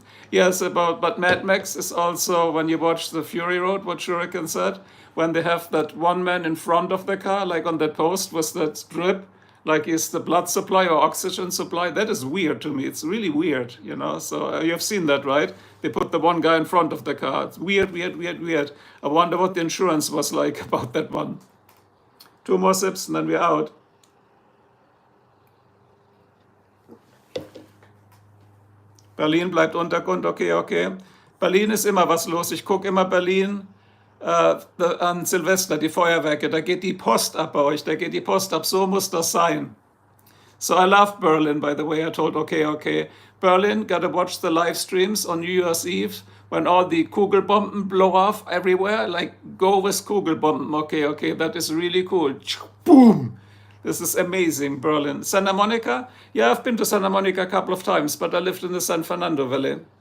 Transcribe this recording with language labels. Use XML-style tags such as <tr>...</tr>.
<en>Yes, but Mad Max is also, when you watch the Fury Road, what Shuriken said, when they have that one man in front of the car, like on that post with that drip, like is the blood supply or oxygen supply. That is weird to me. It's really weird, you know. So you've seen that, right? They put the one guy in front of the car. It's weird, weird, weird, weird. I wonder what the insurance was like about that one. 2 more sips and then we're out.</en> <de>Berlin bleibt Untergrund, okay, okay. Berlin ist immer was los. Ich gucke immer Berlin an Silvester, die Feuerwerke. Da geht die Post ab bei euch, da geht die Post ab. So muss das sein.</de> <en>So I love Berlin, by the way. I told, okay. Berlin, gotta watch the live streams on New Year's Eve when all the Kugelbomben blow off everywhere. Like, go with Kugelbomben. Okay, that is really cool. Boom! This is amazing, Berlin. Santa Monica? Yeah, I've been to Santa Monica a couple of times, but I lived in the San Fernando Valley.</en>